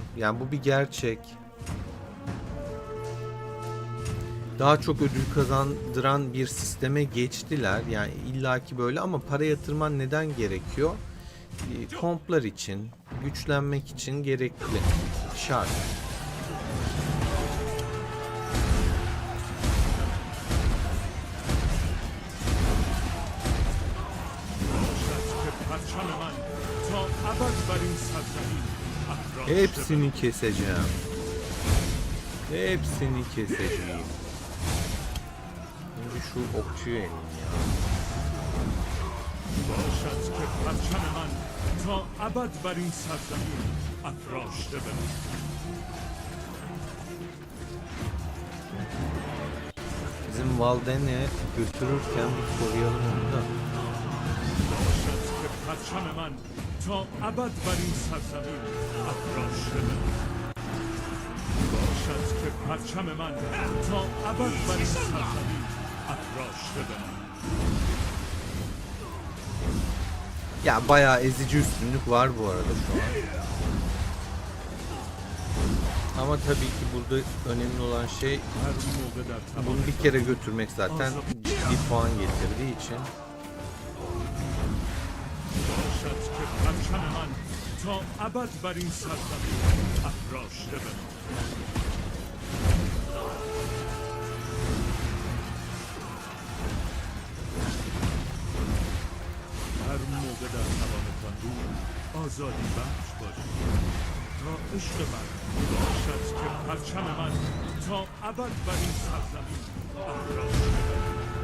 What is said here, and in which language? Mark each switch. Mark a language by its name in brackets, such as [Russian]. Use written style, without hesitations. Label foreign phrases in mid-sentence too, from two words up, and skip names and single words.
[Turkish] Yani bu bir gerçek. Daha çok ödül kazandıran bir sisteme geçtiler. Yani illaki böyle ama para yatırman neden gerekiyor? Komplar için, güçlenmek için gerekli. Şart. [Persian] که پرچم من تا ابد بر این سرزمین افراشته [Turkish] Hepsini keseceğim. Hepsini keseceğim. Şimdi şu okçuyu eleyim ya. [Persian] باشد که پرچم من تا ابد بر این سرزمین افراشته بماند. [Turkish] Bizim Valden'e götürürken bir koruyalım onu da. [Persian] باشد که پرچم من تا ابد بر این سرزمین افراشته بماند. باشد که پرچم من تا ابد بر این سرزمین افراشته بماند. [Turkish] Ya bayağı ezici üstünlük var bu arada şu an. Ama tabii ki burada önemli olan şey [Persian] هر موقع در توان [Turkish] bunu bir kere götürmek zaten ciddi puan getirdiği için. [Persian] باشد که پرچم من تا ابد بر این سرزمین افراشته بماند. هر موقع در توانتان بود آزادی بخش باشید تا عشق من باشد که پرچم من تا ابد بر این سرزمین افراشته بماند.